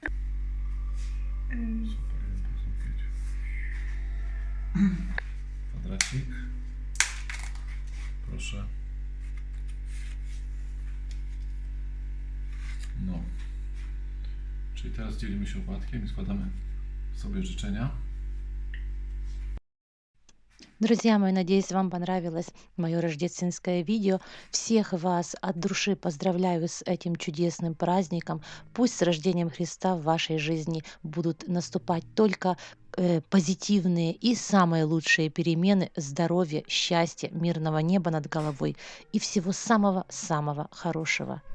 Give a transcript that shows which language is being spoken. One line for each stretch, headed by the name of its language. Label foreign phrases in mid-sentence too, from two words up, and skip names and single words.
Polish: Kwadracik. Proszę. No. Czyli teraz dzielimy się opłatkiem i składamy sobie życzenia.
Russian: Друзья мои, надеюсь, вам понравилось мое рождественское видео. Всех вас от души поздравляю с этим чудесным праздником. Пусть с рождением Христа в вашей жизни будут наступать только позитивные и самые лучшие перемены, здоровья, счастья, мирного неба над головой и всего самого-самого хорошего.